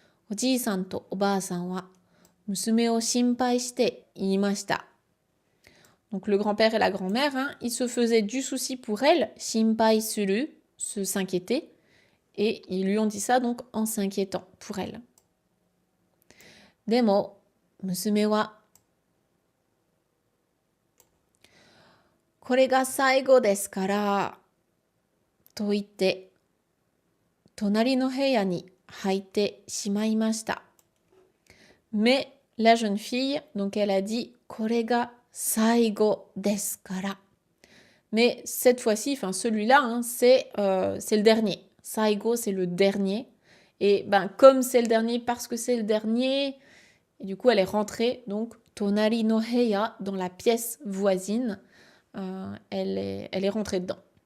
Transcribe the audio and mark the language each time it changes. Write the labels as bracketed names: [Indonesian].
[Japanese] Oji-san to oba-san wa musume o shinpai shite iimashita. [French] Donc le grand-père et la grand-mère, hein, ils se faisaient du souci pour elle, shinpai suru, se s'inquiéter, et ils lui ont dit ça donc en s'inquiétant pour elle. [Japanese] Demo, musume wa, これが最後ですから、と言って、隣の部屋に入ってしまいました。 [French] Mais la jeune fille, donc elle a dit, [Japanese] これが最後ですから。 [French] Mais cette fois-ci, enfin celui-là, hein, c'est le dernier. Saigo, c'est le dernier. Et comme c'est le dernier, parce que c'est le dernier, et du coup elle est rentrée, donc [Japanese] tonari no heya, [French] dans la pièce voisine, elle est rentrée dedans.